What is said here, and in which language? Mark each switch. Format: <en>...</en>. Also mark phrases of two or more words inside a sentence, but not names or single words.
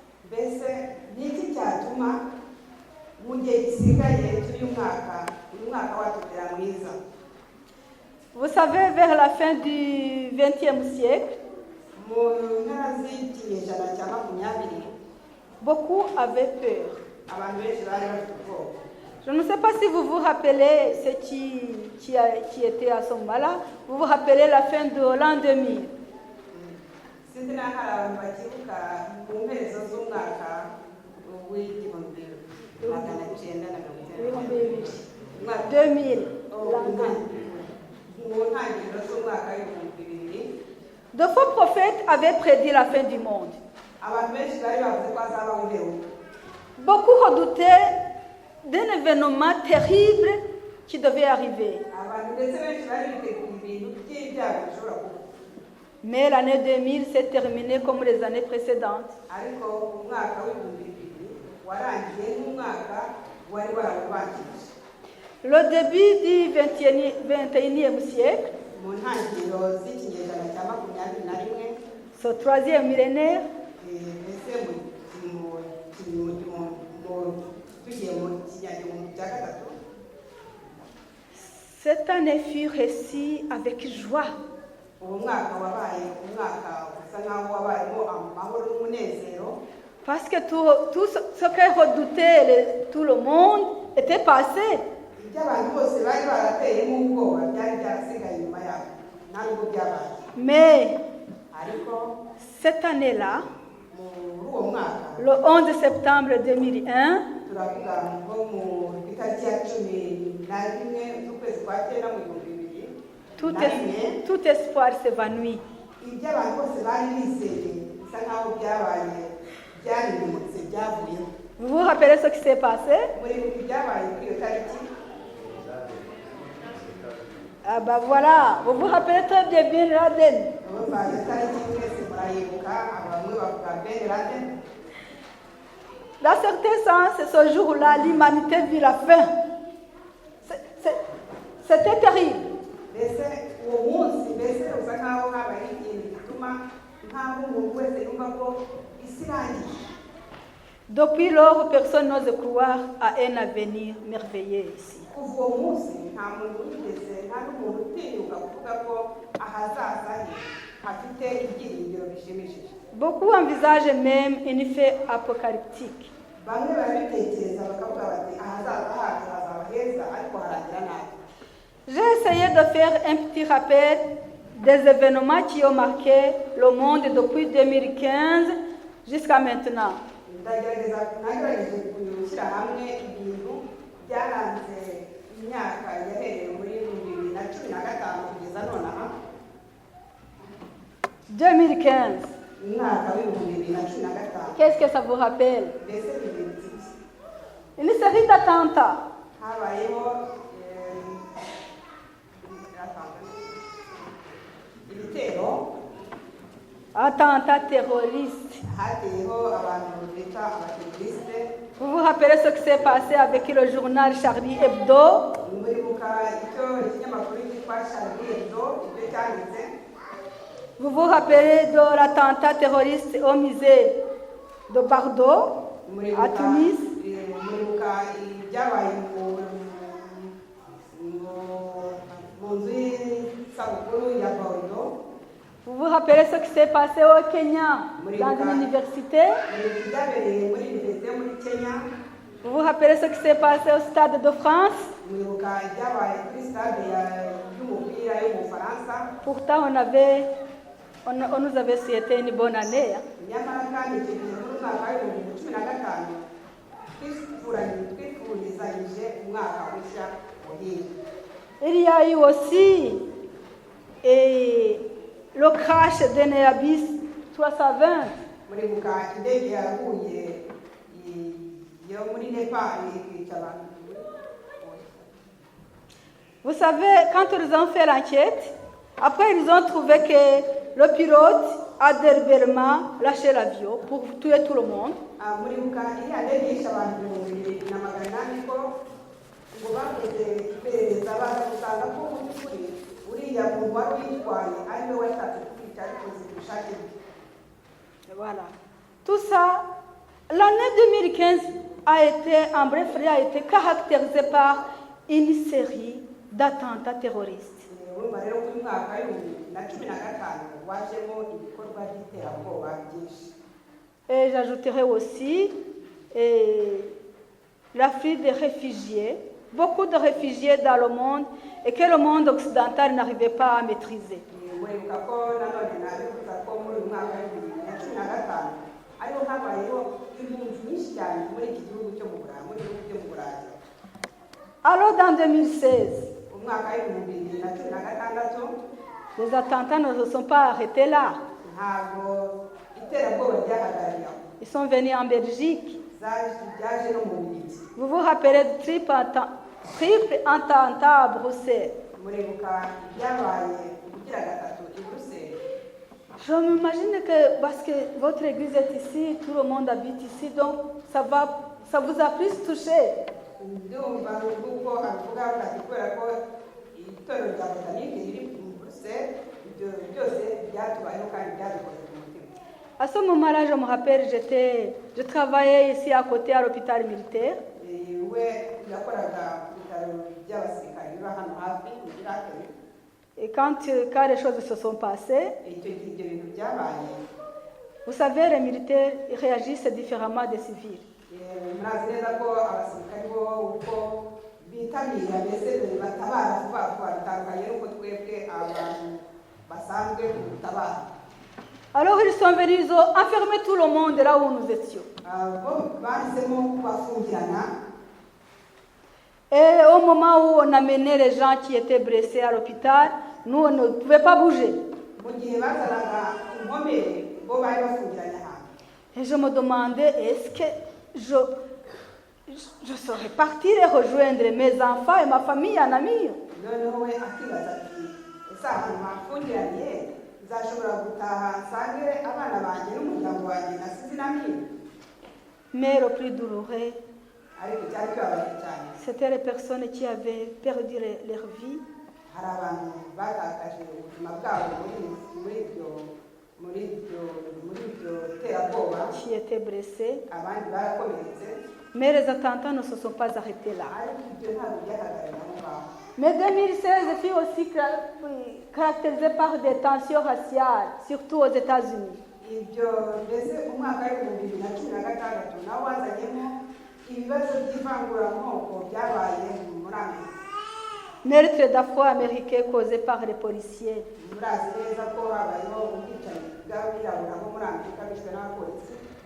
<fr>Vous savez, vers la fin du XXe siècle, beaucoup avaient peur. Je ne sais pas si vous vous rappelez ce qui était à ce moment-là. Vous vous rappelez la fin de l'an 2000.</fr> <rw>sinzi naho hari abantu bakibuka ku mperezo z'umwaka w'igihumbi magana cyenda na mirongo icyenda 2000. mu ntangiriro z'umwaka w'ibihumbi bibiri.</rw> <fr>De faux prophètes avaient prédit la fin du monde.</fr> <rw>Abantu benshi bari bavuze ko hazabaho imperuka.</rw> <fr>Beaucoup redoutaient d'un événement terrible qui devait arriver.</fr> <rw>Abantu ndetse benshi bari biteguye ibintu by'ibyago bishobora kuba.</rw> <fr>Mais l'année 2000 s'est terminée comme les années précédentes.</fr> <rw>Ariko umwaka w'ibihumbi bibiri warangiye nk'umwaka wari warabanjirije.</rw> <fr>Le début du 21e siècle,</fr> <rw>Mu ntangiriro z'ikinyejana cya makumyabiri na rimwe,</rw> <fr>ce troisième millénaire,</fr> <rw>mbese tugiye mu kinyagihumbi cya gatatu,</rw> <fr>cette année fut reçue avec joie.</fr> <rw>uwo mwaka wabaye umwaka usa nk'aho wabayemo amahoro n'umunezero,</rw> <fr>Parce que tout ce que redoutait tout le monde était passé.</fr> <rw>ibyo abantu bose bari barateyemo ubwoba byari byarasigaye inyuma yabo nta nubwo byabaye.</rw> <fr>Mais</fr> <rw>Ariko</rw> <fr>cette année-là,</fr> <rw>muri uwo mwaka</rw> <fr>le 11 septembre 2001,</fr> <rw>turavuga nko mu itariki ya 11 z'ukwezi kwa cyenda mu bihumbi bibiri na rimwe,</rw> <fr>tout espoir s'évanouit.</fr> <rw>ibyo abantu bose bari bizeye bisa nk'aho byabaye byaririmutse byavuyeho.</rw> <fr>Vous vous rappelez ce qui s'est passé?</fr> <rw>muri ibyabaye kuri iyo tariki,</rw> <fr>Ah bah voilà, vous vous rappelez très bien Bin Laden.</fr> <rw>urumva iyo tariki mwese murayibuka, bamwe bavuga Ben Laden.</rw> <fr>Dans certains sens, ce jour-là, l'humanité vit la fin. C'était terrible.</fr> <rw>Mbese uwo munsi mbese usa nk'aho habaye ikintu gituma nk'aho umuntu wese yumva ko isi irangiye.</rw> <fr>Depuis lors, personne n'ose croire à un avenir merveilleux ici.</fr> <rw>Kuva uwo munsi nta muntu wigeze, nta n'umuntu utinyuka kuvuga ko ahazaza he hafite ibyiringiro bishimishije.</rw> <fr>Beaucoup envisagent même une fin apocalyptique.</fr> <rw>Bamwe barabitekereza bakavuga bati ahazaza hacu hazaba heza ariko harangira nabi.</rw> <fr>J'ai essayé de faire un petit rappel des événements qui ont marqué le monde depuis 2015 jusqu'à maintenant.</fr> <rw>Nagerageje gushyira hamwe ibintu byaranze imyaka yahereye muri 2015 kugeza nonaha. 2015. Umwaka w'ibihumbi 2015.</rw> <fr>Qu'est-ce que ça vous rappelle?</fr> <rw>Mbese ibintu</rw> <fr>Une série d'attentats.</fr> <rw>habayeho ibitero,</rw> <fr>Attentats terroristes.</fr> <rw>hateyeho abantu bita abateroriste.</rw> <fr>Vous vous rappelez ce qui s'est passé avec le journal Charlie Hebdo?</fr> <rw>Muribuka icyo ikinyamakuru cyitwa Charlie Hebdo ibyo cyanditse.</rw> <fr>Vous vous rappelez de l'attentat terroriste au musée de Bordeaux, à Tunis?</fr> <rw>Muribuka ibyabaye mu nzu y'isabukuru ya Bordeaux.</rw> <fr>Vous vous rappelez ce qui s'est passé au Kenya, dans une université?</fr> <rw>Ibyabereye muri université yo muri Kenya.</rw> <fr>Vous vous rappelez ce qui s'est passé au Stade de France?</fr> <rw>Muribuka ibyabaye kuri stade y'umupira yo mu Faransa.</rw> <fr>Pourtant, on nous avait souhaité une bonne année.</fr> <rw>Nyamara kandi icyo gihe muri mwaka w'ibihumbi 2015 twifurizanyije umwaka mushya muhire.</rw> <fr>Il y a eu aussi le crash d'un Airbus 320.</fr> <rw>Muribuka indege yaguye yo muri Nepal ikica abantu.</rw> <fr>Vous savez, quand ils ont fait l'enquête, après ils ont trouvé que le pilote a délibérément lâché l'avion pour tuer tout le monde.</fr> <rw>Muribuka iriya ndege yishe abantu 2,800 ko ngo bakoze iperereza baza gusanga ko mu by'ukuri uriya muntu wari uyitwaye ari we washatse kwica ariko zibishake bye.</rw> <fr>Voilà. Tout ça, l'année 2015 a été, en bref, a été caractérisée par une série d'attentats terroristes.</fr> <rw>Urumva rero ko uyu mwaka w'ibihumbi 2015 wajemo ibikorwa by'iterabwoba byinshi.</rw> <fr>Et j'ajouterai aussi l'afflux des réfugiés, beaucoup de réfugiés dans le monde et que le monde occidental n'arrivait pas à maîtriser.</fr> <rw>muribuka ko nanone nabivuga ko muri uyu mwaka w'2015 ariho habayeho impunzi nyinshi cyane muri iki gihugu cyo mu Burayi, muri ibihugu byo mu Burayi.</rw> <fr>Alors dans 2016,</fr> <rw>umwaka w'2016</rw> <fr>les attentats ne se sont pas arrêtés là.</fr> <rw>ntabwo iterabwoba ryahagarariye aho.</rw> <fr>Ils sont venus en Belgique.</fr> <rw>byaje no mu Bubiligi.</rw> <fr>Vous vous rappelez du triple attentat à Bruxelles?</fr> <rw>muribuka ibyabaye kugira gatatu i Bruxelles.</rw> <fr>Je m'imagine que parce que votre église est ici, tout le monde habite ici, donc ça vous a plus touché.</fr> <rw>ndumva nuko avuga ati kubera ko itorero rya Botanike riri mu Bruxelles, ibyo byose byatubayeho kandi byadukoze ku mutima.</rw> <fr>À ce moment-là, je me rappelle, je travaillais ici à côté à l'hôpital militaire.</fr> <rw>we yakoraga ku bitaro by'abasirikare biba hano hafi mu Iraq.</rw> <fr>Et quand les choses se sont passées,</fr> <rw>icyo gihe ibyo bintu byabaye,</rw> <fr>vous savez, les militaires ils réagissent différemment des civils.</fr> <rw>murazi neza ko abasirikare bo uko bitabira mbese batabara vuba vuba bitandukanye n'uko twebwe abantu basanzwe gutabara.</rw> <fr>Alors ils sont venus, ils ont enfermé tout le monde là où nous étions.</fr> <rw>bo bahisemo kubafungirana.</rw> <fr>Et au moment où on amenait les gens qui étaient blessés à l'hôpital, nous, on ne pouvait pas bouger.</fr> <rw>mu gihe bazanaga inkomere bo bari bafungiranye ahantu.</rw> <fr>Et je me demandais, est-ce que je saurais partir et rejoindre mes enfants et ma famille en Amir?</fr> <rw>noneho we akibaza ati ese ahantu bafungiranye nzashobora gutaha nsange abana banjye n'umuryango wanjye nasize inamira.</rw> <fr>Mais le plus douloureux,</fr> <rw>ariko cyari kibabaje cyane,</rw> <fr>c'était les personnes qui avaient perdu leur vie.</fr> <rw>hari abantu batakaje ubuzima bwabo muri ibyo terabwoba,</rw> <fr>Qui étaient blessés.</fr> <rw>abandi barakomeretse,</rw> <fr>Mais les attentats ne se sont pas arrêtés là.</fr> <rw>ariko ibyo ntabwo byahagarariye aho ngaho.</rw> <fr>Mais 2016 fut aussi caractérisé par des tensions raciales, surtout aux États-Unis.</fr> <rw>ibyo mbese umwaka w'2016 nawo wazanyemo ibibazo by'ivanguramoko byabaye muri Amerika.</rw> <fr>Meurtre d'Afro-Américains causé par les policiers.</fr> <rw>murazi neza ko habayeho ubwicanyi bw'abirabura bo muri Amerika bishwe n'abapolisi.</rw>